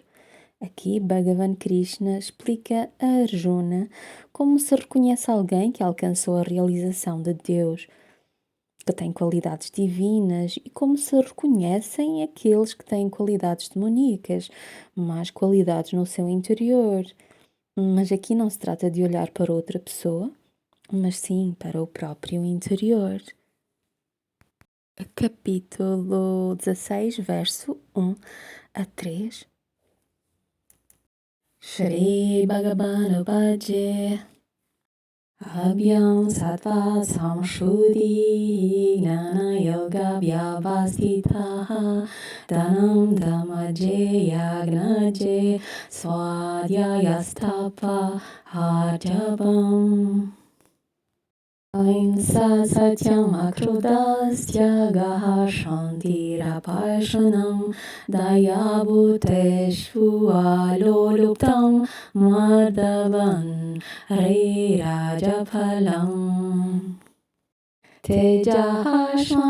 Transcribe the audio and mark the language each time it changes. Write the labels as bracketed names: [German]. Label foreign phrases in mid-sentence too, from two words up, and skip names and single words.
[Portuguese] Aqui, Bhagavan Krishna explica a Arjuna como se reconhece alguém que alcançou a realização de Deus, que tem qualidades divinas, e como se reconhecem aqueles que têm qualidades demoníacas, más qualidades no seu interior. Mas aqui não se trata de olhar para outra pessoa, mas sim para o próprio interior. Capítulo 16, verso 1 a 3. [Sanskrit] श्री भगवान् भजे अभ्यम् सत्त्व संशुद्धि ज्ञान योग व्यवस्तितः धनम् धम्मजे यज्ञजे स्वाध्यायस्तप आर्जवम् अहिंसा सत्यम् अक्रुदस्य शान्तिरपशानम् दया भूतेश्वु अलोलुप्तम् माधवन् रे राजफलम् तेजः